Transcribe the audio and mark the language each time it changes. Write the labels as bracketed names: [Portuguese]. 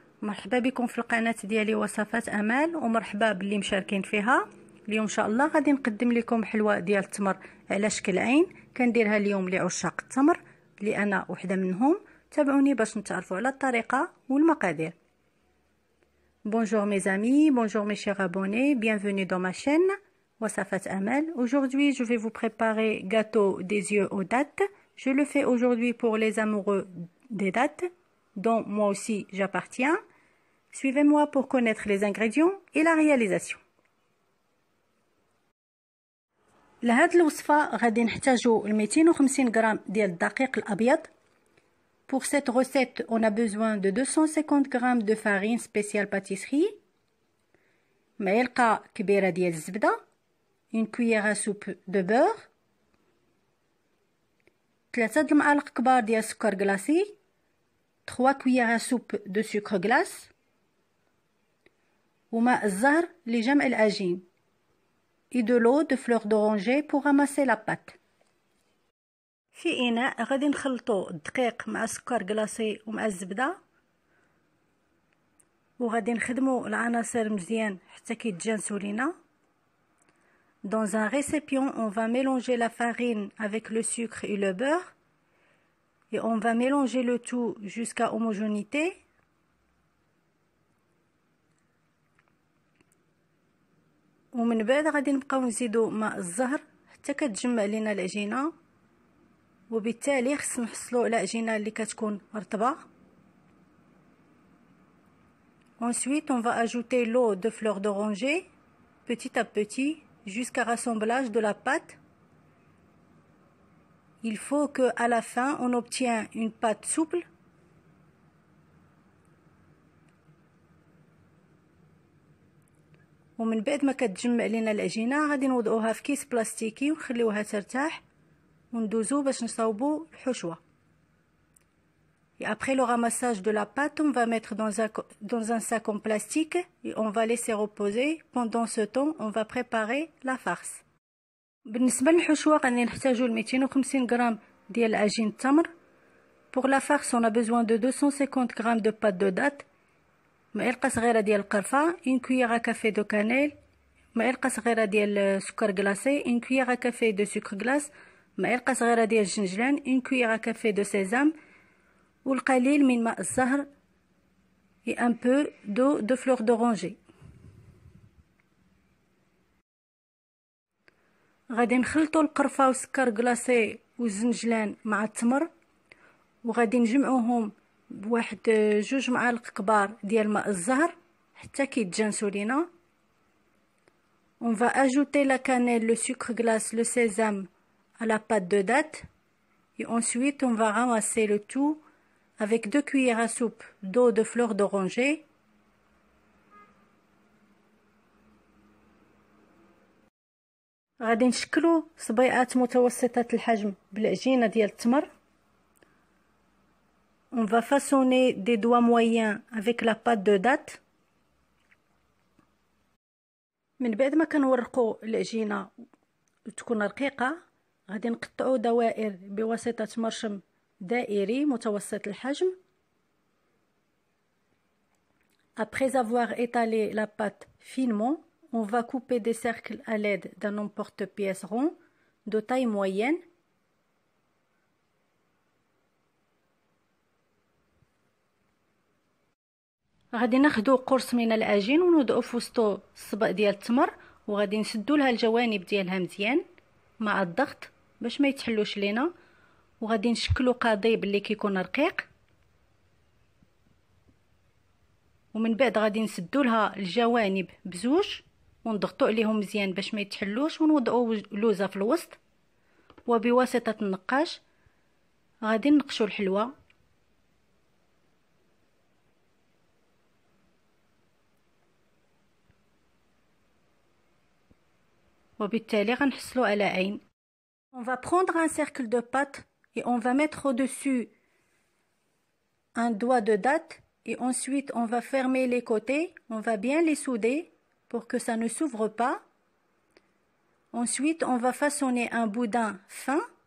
[Arabic] مرحبا بكم في القناه ديالي وصفات امال، ومرحبا باللي مشاركين فيها. اليوم ان شاء الله غادي نقدم لكم حلوه ديال التمر على شكل عين. كنديرها اليوم لعشاق التمر اللي انا وحده منهم. تابعوني باش نتعرفوا على الطريقه والمقادير. [French] Bonjour mes amis, bonjour mes chers abonnés, bienvenue dans ma chaîne وصفات امال. Aujourd'hui je vais vous préparer gâteau des yeux aux dattes. Je le fais aujourd'hui pour les amoureux des dattes, dont moi aussi j'appartiens. Suivez-moi pour connaître les ingrédients et la réalisation. [Arabic] لهاد الوصفة غادي نحتاجو 250 غرام ديال الدقيق الأبيض. [French] Pour cette recette, on a besoin de 250 g de farine spéciale pâtisserie, [Arabic] معلقة كبيرة ديال الزبدة, [French] une cuillère à soupe de beurre, [Arabic] 3 المعالق كبار ديال السكر غلاسي, [French] 3 cuillères à soupe de sucre glace, [Arabic] وماء الزهر لجمع العجين, [French] et de l'eau de fleur d'oranger pour ramasser la pâte. [Arabic] في إناء غادي نخلطو الدقيق مع السكر غلاسي ومع الزبدة, وغادي نخدمو العناصر مزيان حتى كيتجانسو لينا. [French] Dans un récipient, on va mélanger la farine avec le sucre et le beurre, et on va mélanger le tout jusqu'à homogénéité. [Arabic] ومن بعد غادي نبقاو نزيدو ماء الزهر حتى كتجمع لينا العجينه, وبالتالي خصنا نحصلوا على عجينه اللي كتكون رطبه. [French] Ensuite, on va ajouter l'eau de fleur d'oranger petit à petit jusqu'à rassemblage de la pâte. Il faut que à la fin on obtient une pâte souple. [Arabic] ومن بعد ما كتجمع لينا العجينه غادي نوضعوها في كيس بلاستيكي ونخليوها ترتاح, وندوزو باش نصاوبو الحشوه. [French] Et après le ramassage de la pâte, on va mettre dans un sac en plastique et on va laisser reposer. Pendant ce temps, on va préparer la farce. [Arabic] بالنسبة للحشوة غادي نحتاجو 250 غرام ديال عجين التمر. [French] Pour la farce, on a besoin de 250 grammes de pâte de date, [Arabic] معلقة صغيرة ديال القرفة, [French] une cuillère à café de cannelle, [Arabic] معلقة صغيرة ديال السكر [French] glacé, une cuillère à café de sucre glace, [Arabic] معلقة صغيرة ديال الجنجلان, [French] une cuillère à café de sésame, [Arabic] والقليل من ماء الزهر [French] et un peu d'eau de fleur d'oranger. [Arabic] غادي نخلطوا القرفه والسكر غلاسي والزنجلان مع التمر, وغادي نجمعوهم بواحد 2 معالق كبار ديال ماء الزهر حتى كيتجانسوا لينا. [French] On va ajouter la cannelle, le sucre glace, le sésame à la pâte de date, et ensuite on va ramasser le tout avec 2 cuillères à soupe d'eau de fleur d'oranger. [Arabic] غادي نشكلو صبيعات متوسطات الحجم بالعجينه ديال التمر. [French] On va façonner des doigts moyens avec la pâte de date. [Arabic] من بعد ما كنورقوا العجينه تكون رقيقه غادي نقطعوا دوائر بواسطه مرشم دائري متوسط الحجم. [French] Après avoir étalé la pâte finement, on va couper des cercles à l'aide d'un emporte-pièce rond de taille moyenne. [Arabic] غادي ناخدو قرص من العجين ونوضعو في وسطو الصبع ديال التمر, وغادي نسدو لها الجوانب ديالها مزيان مع الضغط باش ما يتحلوش لينا, وغادي نشكلو قضيب اللي كيكون رقيق, ومن بعد غادي نسدو لها الجوانب بزوج ونضغطو عليهم مزيان باش ما يتحلوش, ونوضعو لوزه في الوسط, وبواسطه النقاش غادي نقشو الحلوه. وبالتالي غنحصلو على عين. [French] On va prendre un cercle de pâte et on va mettre au-dessus un doigt de date, et ensuite on va fermer les côtés, on va bien les souder pour que ça ne s'ouvre pas. Ensuite on va façonner un boudin fin